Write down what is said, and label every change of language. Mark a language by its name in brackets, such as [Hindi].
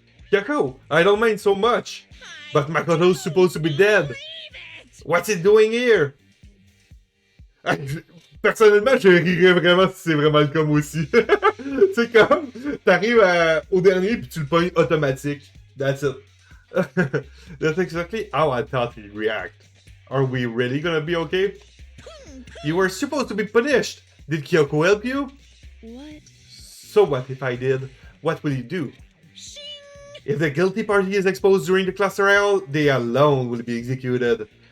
[English] Kyoko, I don't mind so much. But Makoto's supposed to be dead. What's he doing here? [French] Personnellement, je rirais vraiment si c'est vraiment le cas moi aussi. C'est comme, t'arrives au dernier puis tu le pognes automatique. [English] That's it. That's exactly how I thought he'd react. Are we really gonna be okay? You were supposed to be punished. Did Kyoko help you? What? So what if I did? What will you do? Shing! If the guilty party is exposed during the class trial, they alone will be executed.